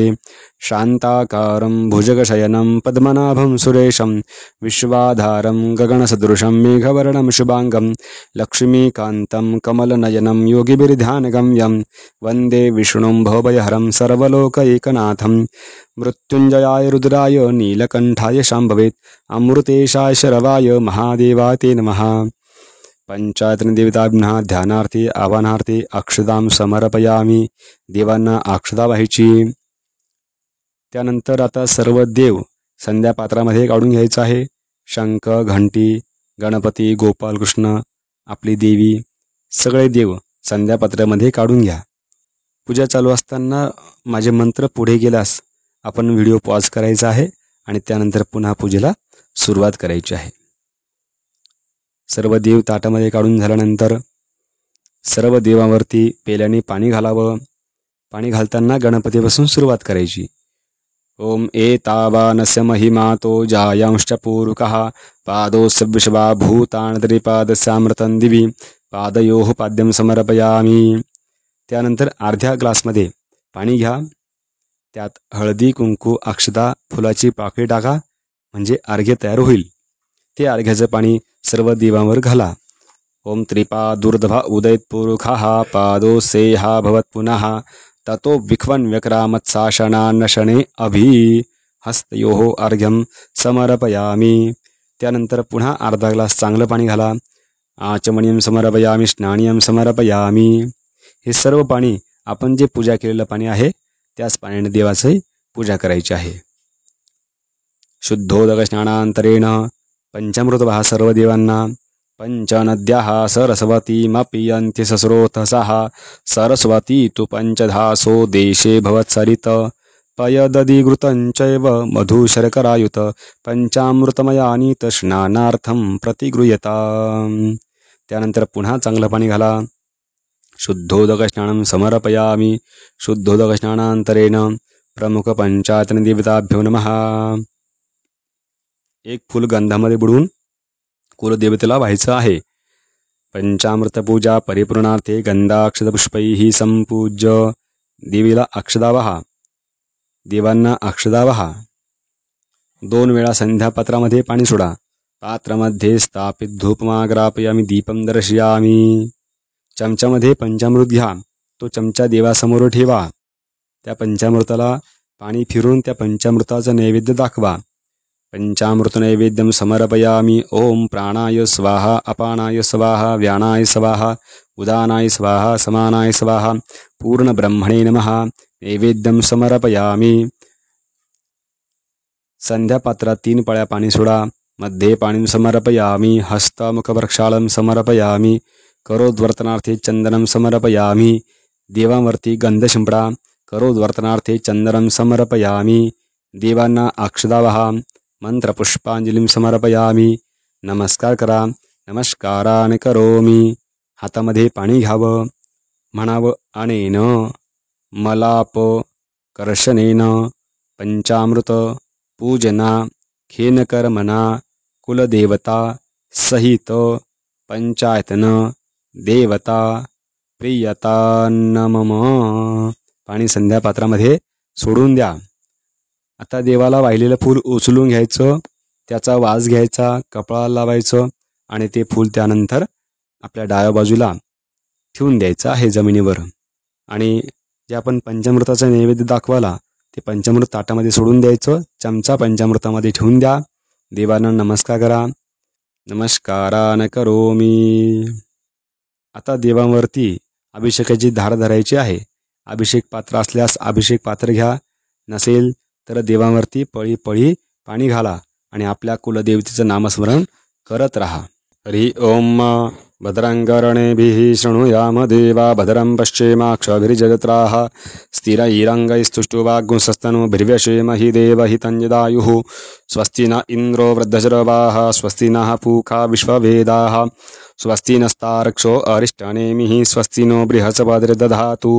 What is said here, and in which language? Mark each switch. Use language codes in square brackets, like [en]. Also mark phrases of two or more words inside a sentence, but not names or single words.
[sa] शान्ताकारं भुजगशयनं पद्मनाभं सुरेशं विश्वाधारं गगनसदृशं मेघवर्णं शुभांगं लक्ष्मीकान्तं कमलनयनं योगिभिर्ध्यानगम्यं वन्दे विष्णुं भवभयहरं सर्वलोकैकनाथं. मृत्युंजयाय रुद्राय नीलकंठाय शाम्भवेत् अमृतेशाय शरवाय महादेवाय ते नमः. पंचायतन देवताभ्यः ध्यानार्थी आवाहनार्थी अक्षतां समर्पयामी. [mr] देवांना अक्षता व्हायची. त्यानंतर आता सर्व देव संध्यापात्रामध्ये काढून घ्यायचं आहे. शंख, घंटी, गणपती, गोपालकृष्ण, आपली देवी, सगळे देव संध्यापात्रामध्ये काढून घ्या. पूजा चालू असताना माझे मंत्र पुढे गेल्यास आपण व्हिडिओ पॉज करायचा आहे आणि त्यानंतर पुन्हा पूजेला सुरुवात करायची आहे. सर्व देव ताटामध्ये काढून झाल्यानंतर सर्व देवावरती पेल्याने पाणी घालावं. पाणी घालताना गणपतीपासून सुरुवात करायची. [sa] ओम एतावानस्य महिमातो जायांश्च पूरुकः पादोस्य वृषभा भूतानत्रिपादस्यामृतं दिवि पादयोः पाद्यं समर्पयामि. [mr] त्यानंतर अर्ध्या ग्लासमध्ये पाणी घ्या. त्यात हळदी, कुंकू, अक्षता, फुलाची पाकळी टाका, म्हणजे अर्घ्य तयार होईल. ते अर्घ्याचं पाणी सर्व देवांवर घाला. [sa] ओम त्रिपादुर्ध्वा उदयत्पूरुखः पादोसेहा भवत् पुनः ततो विख्वन् व्यक्रामत्साशनान्नशने अभि हस्तयोः अर्घ्यं समर्पयामि. [mr] त्यानंतर पुन्हा अर्धा ग्लास चांगलं पाणी घाला. [sa] आचमनीयं समर्पयामि, स्नानियं समर्पयामि. [mr] हे सर्व पाणी आपण जे पूजा केलेलं पाणी आहे त्याच पाण्याने देवाची पूजा करायची आहे. [sa] शुद्धोदक स्नानांतरेण [mr] पंचामृत वाहा सर्व देवांना. [sa] पंचनद्याः सरस्वतीमपियन्ति सस्रोतसः सरस्वती तु पंचधासो देशे भवत्सरित पयदधिघृतञ्चैव मधुशर्करायुत पंचामृतमयानि स्नानार्थं प्रतिगृह्यताम्. [mr] त्यानंतर पुन्हा चांगलं पाणी घाला. [sa] शुद्धोदक स्नानं समर्पयामि. शुद्धोदक स्नानांतरेण प्रमुख पंचायतन देवताभ्यो नमः. [mr] एक फूल गंधामध्ये बुडवून कुलदेवतेला व्हायचं आहे. [sa] पंचामृत पूजा परिपूर्णार्थे गंधाक्षतपुष्पैः संपूज्य [mr] देवीला अक्षदा वहा. देवांना अक्षदा वहा. 2 वेळा संध्यापात्रामध्ये पाणी सोडा. [sa] पात्रामध्ये स्थापित धूपमाग्रापयामि, दीपं दर्शयामि. [mr] चमच्यामध्ये पंचामृत घ्या. तो चमचा देवासमोर ठेवा. त्या पंचामृताला पाणी फिरून त्या पंचामृताचा नैवेद्य दाखवा. [sa] पंचामृत नैवेद्यं समर्पयामि. ओम प्राणाय स्वाहा, अपानाय स्वाहा, व्यानाय स्वाहा, उदानाय स्वाहा, समानाय स्वाहा, पूर्ण ब्रह्मणे नमः. नैवेद्यं समर्पयामि. [mr] संध्यापात्रात 3 पळ्या पाणी सोडा. [sa] मध्ये पाणी समर्पयामि. हस्तमुखप्रक्षालं समर्पयामि. करोद्वर्तनार्थे चंदनं समर्पयामि. [mr] देवांवरती गंध शिंपडा. [sa] करोद्वर्तनार्थे चंदनं समर्पयामि. [mr] देवांना अक्षदा वहा. [sa] मंत्रपुष्पांजलीं समर्पयामि. [mr] नमस्कार करा. [sa] नमस्कारान करोमि. [mr] हातामध्ये पाणी घ्यावं. [sa] म्हणावं अनेन मलाप कर्षणेन पंचामृत पूजना खेनकर्मणा कुलदेवता सहित पंचायतन देवता प्रियता नमः. [mr] पाणी संध्यापात्रामध्ये सोडून द्या. आता देवाला वाहिलेलं फूल उचलून घ्यायचं. त्याचा वास घ्यायचा, कपाळाला लावायचं आणि ते फूल त्यानंतर आपल्या डाव्या बाजूला ठेवून द्यायचं आहे जमिनीवर. आणि जे आपण पंचामृताचा नैवेद्य दाखवाला ते पंचामृत ताटामध्ये सोडून द्यायचं. चमचा पंचामृतामध्ये ठेवून द्या. देवांना नमस्कार करा. [sa] नमस्कारान करोमि. [mr] आता देवांवरती अभिषेकाची धार धरायची आहे. अभिषेक पात्र असल्यास अभिषेक पात्र घ्या. नसेल तर देवांवरती पळी पळी पाणी घाला आणि आपल्या कुलदेवतेचं नामस्मरण करत राहा. [sa] हरि ओम. भद्रं कर्णेभिः शृणुयाम देवा भद्रं पश्येमाक्षभिर्जत्राः स्थिरैरङ्गैस्तुष्टुवाग्गुंसस्तनूभिर्व्यशेम हि देवहितञ्जदायुः. स्वस्ति न इन्द्रो वृद्धशरवाः स्वस्ति नः पूषा विश्ववेदाः स्वस्ति नस्तार्क्ष्यो अरिष्टनेमिः स्वस्ति नो बृहस्पतिर्दधातु.